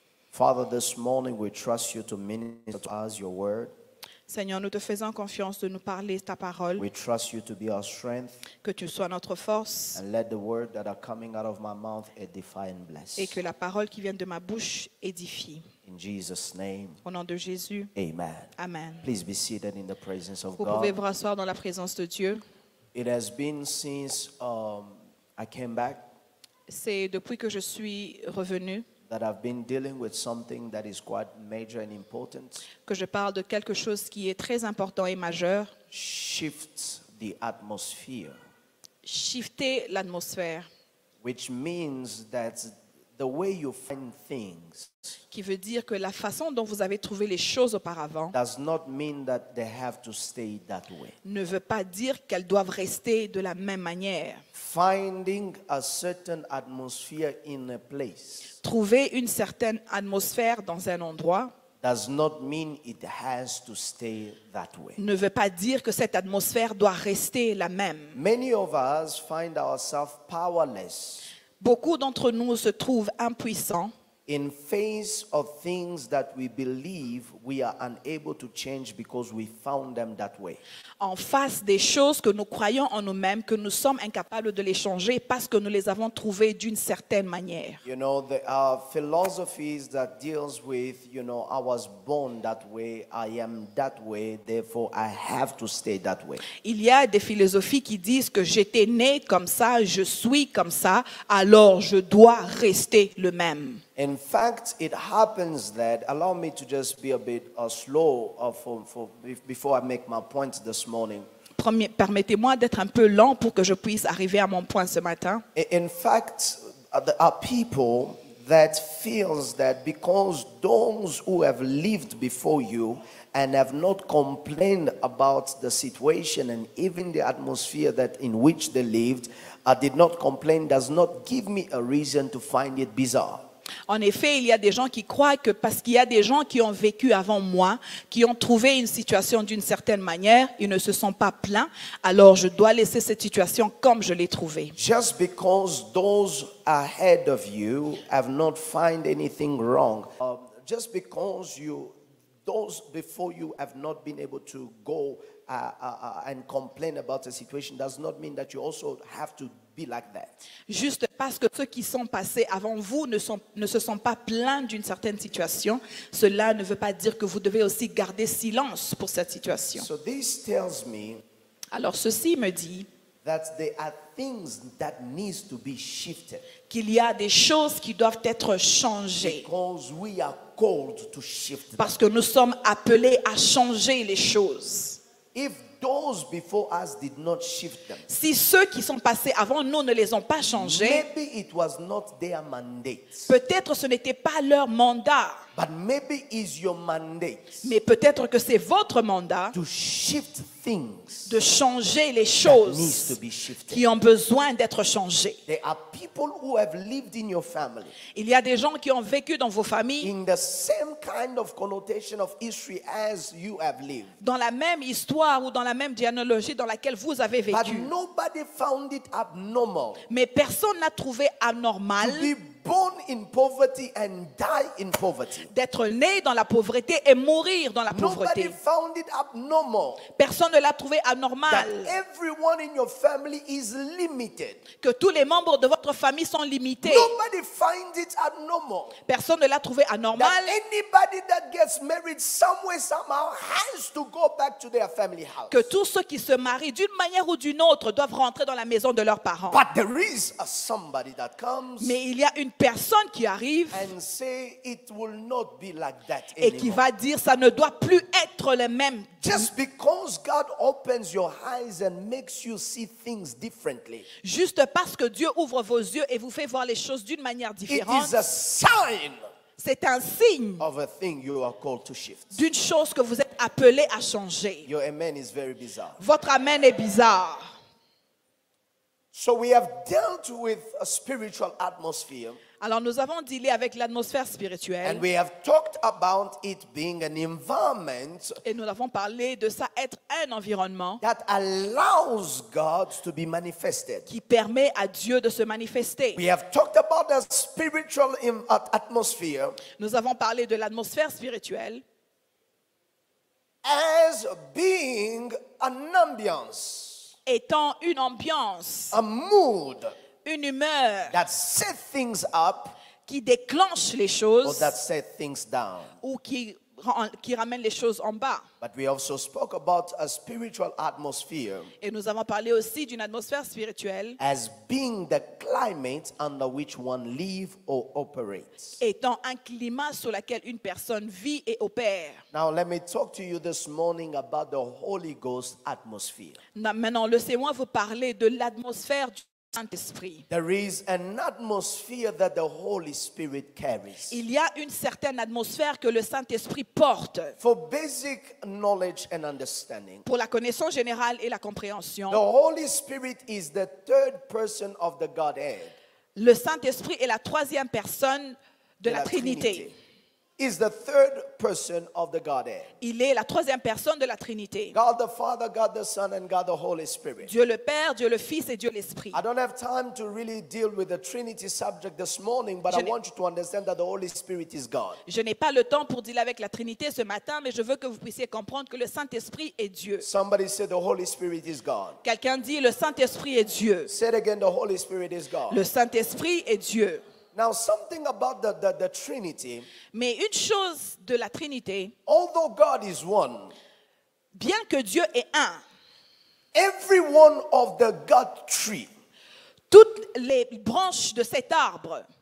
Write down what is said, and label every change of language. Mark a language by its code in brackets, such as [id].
[en] Father, this morning we trust you to minister to us your word. [fr] Seigneur, nous te faisons confiance de nous parler ta parole, [en] We trust you to be our strength, [fr] que tu sois notre force [en] and let the word that are coming out of my mouth edify and bless. [fr] et que la parole qui vient de ma bouche édifie. [en] In Jesus' name, [fr] Au nom de Jésus, [en] amen. [fr] Amen. [en] Please be seated in the presence of [fr] Vous pouvez [en] God. [fr] vous rasseoir dans la présence de Dieu. [en] It has been since I came back [fr] C'est depuis que je suis revenue [en] that I've been dealing with something that is quite major and important. [fr] que je parle de quelque chose qui est très important et majeur. [en] Shifts the atmosphere, [fr] Shifter l'atmosphère, [en] which means that the way you find things [fr] qui veut dire que la façon dont vous avez trouvé les choses auparavant [en] does not mean that they have to stay that way. [fr] ne veut pas dire qu'elles doivent rester de la même manière. [en] Finding a certain atmosphere in a place [fr] Trouver une certaine atmosphère dans un endroit [en] does not mean it has to stay that way. [fr] ne veut pas dire que cette atmosphère doit rester la même. [en] Many of us find ourselves powerless [fr] Beaucoup d'entre nous se trouvent impuissants [en] in face of things that we believe we are unable to change because we found them that way. [fr] en face des choses que nous croyons en nous-mêmes, que nous sommes incapables de les changer parce que nous les avons trouvées d'une certaine manière. [en] You know, there are philosophies that deals with, you know, I was born that way, I am that way, therefore I have to stay that way. [fr] Il y a des philosophies qui disent que j'étais né comme ça, je suis comme ça, alors je dois rester le même. [en] In fact, it happens that, allow me to just be a bit slow before I make my point this morning. [fr] Permettez-moi d'être un peu lent pour que je puisse arriver à mon point ce matin. [en] In fact, there are people that feels that because those who have lived before you and have not complained about the situation and even the atmosphere that in which they lived, did not complain, does not give me a reason to find it bizarre. [fr] En effet, il y a des gens qui croient que parce qu'il y a des gens qui ont vécu avant moi, qui ont trouvé une situation d'une certaine manière, ils ne se sont pas plaints, alors je dois laisser cette situation comme je l'ai trouvée. [en] Just because those ahead of you have not found anything wrong, just because those before you have not been able to go and complain about a situation does not mean that you also have to be like that. [fr] Juste parce que ceux qui sont passés avant vous ne se sont pas plaints d'une certaine situation, cela ne veut pas dire que vous devez aussi garder silence pour cette situation. [en] So this tells me [fr] Alors ceci me dit [en] that there are things that needs to be shifted [fr] qu'il y a des choses qui doivent être changées. [en] because we are called to shift them. [fr] Parce que nous sommes appelés à changer les choses. [en] If those before us did not shift them, [fr] Si ceux qui sont passés avant nous ne les ont pas changés, [en] maybe it was not their mandate, [fr] peut-être ce n'était pas leur mandat, [en] but maybe is your mandate [fr] mais peut-être que c'est votre mandat [en] to shift things [fr] de changer les [en] that needs [fr] choses [en] to be shifted. [fr] qui ont besoin d'être changées. [en] There are people who have lived in your family [fr] Il y a des gens qui ont vécu dans vos familles [en] in the same kind of connotation of history as you have lived, [fr] dans la même histoire ou dans la même généalogie dans laquelle vous avez [en] but [fr] vécu. [en] nobody found it abnormal [fr] Mais personne n'a trouvé anormal [en] to be born in poverty and die in poverty. [fr] d'être né dans la pauvreté et mourir dans la [en] Nobody [fr] pauvreté. [en] found it abnormal [fr] Personne ne l'a trouvé [en] that [fr] anormal [en] everyone in your family is limited. [fr] que tous les membres de votre famille sont limités. [en] Nobody finds it abnormal [fr] Personne ne l'a trouvé anormal [en] that anybody that gets married somewhere, somehow has to go back to their family house. [fr] que tous ceux qui se marient d'une manière ou d'une autre doivent rentrer dans la maison de leurs parents. [en] But there is a somebody that comes [fr] Mais il y a une personne qui arrive [en] and say it will not be like that [fr] et qui [en] anymore. [fr] va dire ça ne doit plus être le même. [en] Just because God opens your eyes and makes you see things differently, [fr] Juste parce que Dieu ouvre vos yeux et vous fait voir les choses d'une manière [en] it [fr] différente, [en] is a sign [fr] c'est un signe [en] of a thing you are called to shift. [fr] d'une chose que vous êtes appelé à changer. [en] Your amen is very bizarre. [fr] Votre amen est bizarre. [en] So we have dealt with a spiritual atmosphere, [fr] Alors nous avons dealé avec l'atmosphère [en] and [fr] spirituelle [en] we have talked about it being an environment [fr] et nous avons parlé de ça être un environnement [en] that allows God to be manifested. [fr] qui permet à Dieu de se manifester. [en] We have talked about the spiritual atmosphere [fr] Nous avons parlé de l'atmosphère spirituelle [en] as being an ambience, [fr] étant une ambiance, [en] a mood [fr] une humeur [en] that set things up [fr] qui déclenche les [en] or [fr] choses [en] that set things down. [fr] ou qui ramène les choses en bas. [en] But we also spoke about a spiritual atmosphere [fr] Et nous avons parlé aussi d'une atmosphère spirituelle [en] as being the climate under which one lives or operates. [fr] étant un climat sur lequel une personne vit et opère. [en] Now let me talk to you this morning about the Holy Ghost atmosphere. [fr] Maintenant, laissez-moi vous parler de l'atmosphère du Saint-Esprit. [en] There is an atmosphere that the Holy Spirit carries. [fr] Il y a une certaine atmosphère que le Saint-Esprit porte [en] For basic knowledge and understanding, [fr] pour la connaissance générale et la compréhension. [en] the Holy Spirit is the third person of the Godhead. [fr] Le Saint-Esprit est la troisième personne de la Trinité. [en] Is the third person of the Godhead. [fr] Il est la troisième personne de la Trinité. [en] God the Father, God the Son, and God the Holy Spirit. [fr] Dieu le Père, Dieu le Fils et Dieu l'Esprit. [en] I don't have time to really deal with the Trinity subject this morning, but I want you to understand that the Holy Spirit is God. [fr] Je n'ai pas le temps pour dealer avec la Trinité ce matin, mais je veux que vous puissiez comprendre que le Saint-Esprit est Dieu. [en] Somebody said the Holy Spirit is God. [fr] Quelqu'un dit le Saint-Esprit est Dieu. [en] Say it again, the Holy Spirit is God. [fr] Le Saint-Esprit est Dieu. [en] Now, something about the Trinity, [fr] Mais une chose de la Trinité, [en] although God is one, [fr] bien que Dieu est un, [en] every one of the God tree, [fr] toutes les branches de cet arbre,